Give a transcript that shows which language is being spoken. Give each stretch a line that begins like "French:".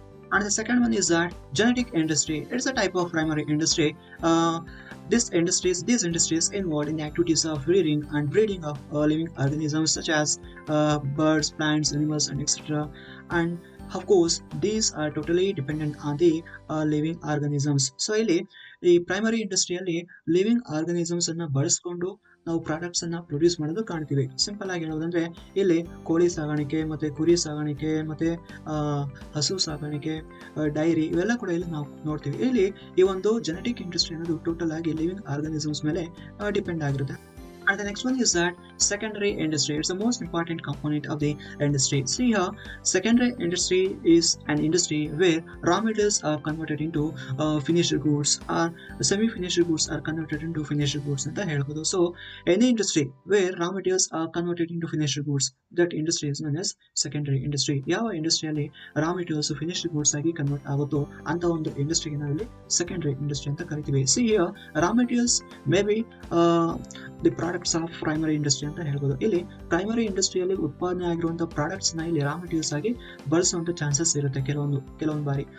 English: And the second one is that genetic industry. It's a type of primary industry. These industries involved in the activities of rearing and breeding of living organisms such as birds, plants, animals, and etc. And of course, these are totally dependent on the living organisms.
Kannada: So ಇಲ್ಲಿ ಈ primary ಇಂಡಸ್ಟ್ರಿಯಲ್ಲಿ living organisms ಅನ್ನ ಬಳಸ್ಕೊಂಡು ನಾವು products ಅನ್ನ produce ಮಾಡೋದು ಕಾಣ್ತೀವಿ. Simple ಆಗಿ ಹೇಳೋದಂದ್ರೆ ಇಲ್ಲಿ ಕೋಳಿ ಸಾಗಾಣಿಕೆ, ಮತ್ತೆ ಕುರಿ ಸಾಗಾಣಿಕೆ, ಮತ್ತೆ ಹಸು ಸಾಗಾಣಿಕೆ, ಡೈರಿ, ಇವೆಲ್ಲ ಕೂಡ ಇಲ್ಲಿ ನಾವು ನೋಡ್ತೀವಿ. ಇಲ್ಲಿ ಈ ಒಂದು ಜೆನೆಟಿಕ್ ಇಂಡಸ್ಟ್ರಿ ಅನ್ನೋದು ಟೋಟಲ್ ಆಗಿ ಲಿವಿಂಗ್ ಆರ್ಗನಿಸಮ್ಸ್ ಮೇಲೆ ಡಿಪೆಂಡ್ ಆಗಿರುತ್ತೆ.
English: And the next one is that secondary industry. It's the most important component of the industry. See here, secondary industry is an industry where raw materials are converted into finished goods, or semi-finished goods are converted into finished goods
Kannada: ಅಂತ ಹೇಳ್ಬೋದು.
English: So any industry where raw materials are converted into finished goods, that industry is known as secondary industry.
Kannada: ಯಾವ ಇಂಡಸ್ಟ್ರಿಯಲ್ಲಿ raw materials finished goods ಆಗಿ convert ಆಗುತ್ತೋ ಅಂತ ಒಂದು ಇಂಡಸ್ಟ್ರಿಗೆ ನಾವಿಲ್ಲಿ ಸೆಕೆಂಡರಿ ಇಂಡಸ್ಟ್ರಿ ಅಂತ ಕರಿತೀವಿ.
English: See here, raw materials may be the products of primary industry
Kannada: ಅಂತ ಹೇಳ್ಬೋದು. ಇಲ್ಲಿ ಪ್ರೈಮರಿ ಇಂಡಸ್ಟ್ರಿಯಲ್ಲಿ ಉತ್ಪಾದನೆ ಆಗಿರುವಂತಹ ಪ್ರಾಡಕ್ಟ್ಸ್ ನ ಇಲ್ಲಿ ರಾ ಮೆಟೀರಿಯಲ್ಸ್ ಆಗಿ ಬಳಸುವಂತ ಚಾನ್ಸಸ್ ಇರುತ್ತೆ ಕೆಲವೊಂದು ಬಾರಿ.